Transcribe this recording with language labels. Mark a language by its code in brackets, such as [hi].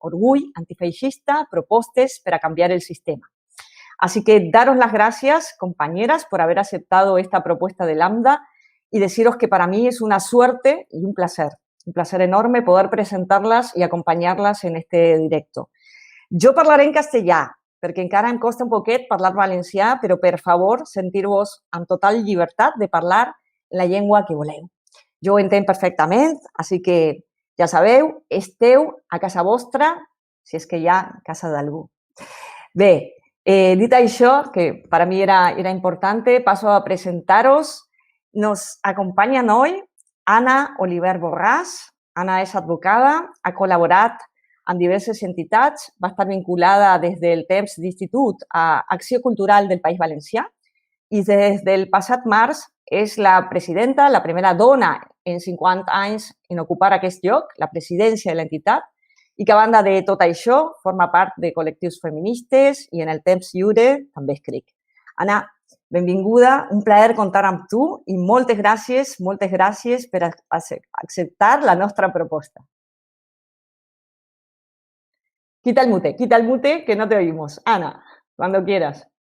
[ca] Orgull antifeixista, propostes per a canviar el sistema. [es] Así que daros las gracias, compañeras, por haber aceptado esta propuesta de Lambda y deciros que para mí es una suerte y un placer enorme poder presentarlas y acompañarlas en este directo. [ca] Jo parlaré en castellà, perquè encara em costa un poquet parlar valencià, però per favor, sentir-vos amb total llibertat de parlar la llengua que voleu. Jo ho entenc perfectament, així que ja sabeu, esteu a casa vostra, si és que hi ha casa d'algú. Bé, dit això, [es] que para mí era importante, paso a presentaros. Nos acompañan hoy Ana Oliver Borràs. [ca] Ana és advocada, ha col·laborat amb diverses entitats, va estar vinculada des del temps d'Institut a Acció Cultural del País Valencià i des del passat març és la presidenta, la primera dona en 50 anys en ocupar aquest lloc, la presidència de l'entitat, i que a banda de tot això forma part de col·lectius feministes i en el temps lliure també escric. Ana, benvinguda, un plaer comptar amb tu i moltes gràcies per acceptar la nostra proposta. [es] Quita el mute, que no te oímos. Ana, cuando quieras.